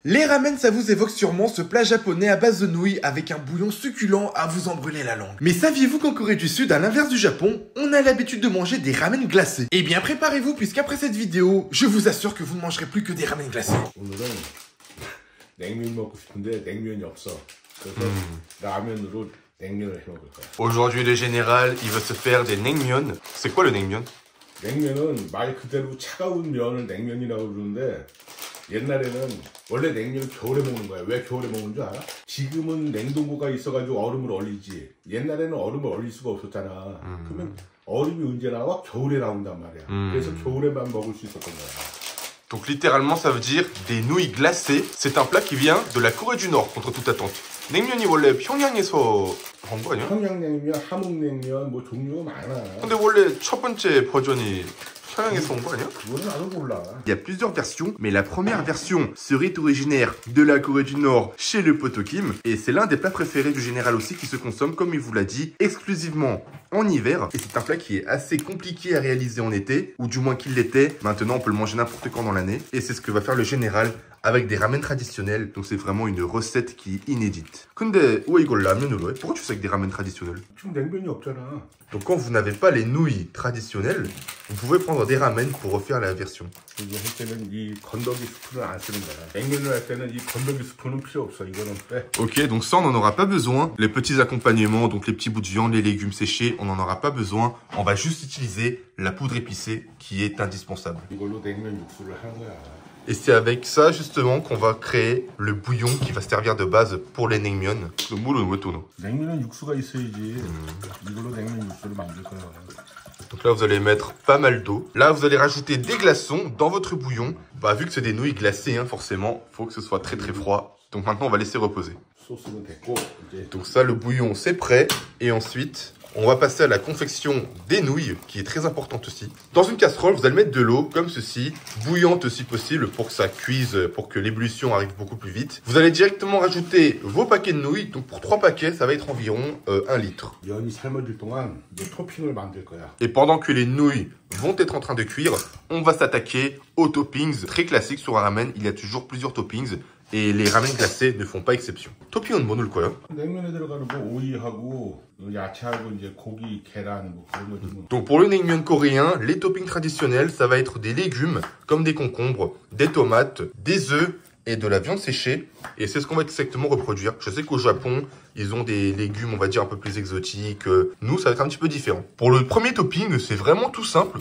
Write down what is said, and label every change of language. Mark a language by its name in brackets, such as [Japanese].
[French] Les ramen, ça vous évoque sûrement ce plat japonais à base de nouilles avec un bouillon succulent à vous en brûler la langue. Mais saviez-vous qu'en Corée du Sud, à l'inverse du Japon, on a l'habitude de manger des ramen glacés? Eh bien préparez-vous puisqu'après cette vidéo, je vous assure que vous ne mangerez plus que des ramen glacés. [Korean] 오늘은 냉면 먹고 싶은데 냉면이 없어. 그래서 라면으로 냉면을 해 먹을 거야. [French] Aujourd'hui, le général, il veut se faire des naengmyeon. C'est quoi le naengmyeon? [Korean] 냉면은 말 그대로 차가운 면을 냉면이라고 그러는데 옛날에는 원래 냉면을 겨울에 먹는 거야. 왜 겨울에 먹는 줄 알아? 지금은 냉동고가 있어가지고 얼음을 얼리지. 옛날에는 얼음을 얼릴 수가 없었잖아. 그러면 얼음이 언제 나와? 겨울에 나온단 말이야. 그래서 겨울에만 먹을 수 있었던 거야. [French] Donc littéralement, ça veut dire des nouilles glacées. C'est un plat qui vient de la Corée du Nord, contre toute attente. [Korean] 냉면이 원래 평양에서 한 거 아니야? 평양냉면, 함흥냉면 뭐 종류가 많아. 근데 원래 첫 번째 버전이 평양에서 온 거 아니야? 그거는 나도 몰라. [French] Il y a plusieurs versions, mais la première version serait originaire de la Corée du Nord chez le Potokim. Et c'est l'un des plats préférés du général aussi qui se consomme, comme il vous l'a dit, exclusivement en hiver. Et c'est un plat qui est assez compliqué à réaliser en été, ou du moins qu'il l'était. Maintenant, on peut le manger n'importe quand dans l'année. Et c'est ce que va faire le général avec des ramen traditionnels. Donc c'est vraiment une recette qui est inédite. [Korean] 근데 왜 이걸 라면으로 해? [French] Pourquoi tu fais avec des ramen traditionnels? [Korean] 지금 냉면이 없잖아. [French] Donc quand vous n'avez pas les nouilles traditionnelles, vous pouvez prendre des ramen pour refaire la version. [Korean] 이거 할 때는 이 건더기 스프를 안 쓰는 거야. 냉면을 할 때는 이 건더기 스프는 필요 없어. 이거는 빼. [French] Ok, donc ça on n'en aura pas besoin. Les petits accompagnements, donc les petits bouts de viande, les légumes séchés, on n'en aura pas besoin. On va juste utiliser la poudre épicée qui est indispensable. [Korean] 이걸로 냉면 육수를 하는 거야. [French] Et c'est avec ça justement qu'on va créer le bouillon qui va servir de base pour les naengmyeon. [Korean] 물은 왜 또 넣어? 냉면은 육수가 있어야지. 이걸로 냉면 육수를 만들 거야. [French] Donc là vous allez mettre pas mal d'eau. Là vous allez rajouter des glaçons dans votre bouillon. Bah vu que c'est des nouilles glacées hein, forcément, faut que ce soit très froid. Donc maintenant on va laisser reposer. [Korean] 소스는 됐고 이제 [French] Donc ça le bouillon c'est prêt. Et ensuite on va passer à la confection des nouilles, qui est très importante aussi. Dans une casserole, vous allez mettre de l'eau, comme ceci, bouillante si possible, pour que ça cuise, pour que l'ébullition arrive beaucoup plus vite. Vous allez directement rajouter vos paquets de nouilles. Donc pour 3 paquets, ça va être environ 1 litre. [Korean] 면이 삶아질 동안 이제 토핑을 만들 거야. [French] Et pendant que les nouilles vont être en train de cuire, on va s'attaquer aux toppings. Très classique sur un ramen, il y a toujours plusieurs toppings. Et les ramen glacés ne font pas exception. [Korean] 토핑은 뭐 넣을 거예요? 냉면에 들어가는 뭐 오이하고 야채하고 이제 고기, 계란 뭐 그런 거 좀. [French] Donc pour le naengmyeon coréen, les toppings traditionnels, ça va être des légumes comme des concombres, des tomates, des œufs et de la viande séchée. Et c'est ce qu'on va exactement reproduire. Je sais qu'au Japon, ils ont des légumes, on va dire, un peu plus exotiques. Nous, ça va être un petit peu différent. Pour le premier topping, c'est vraiment tout simple.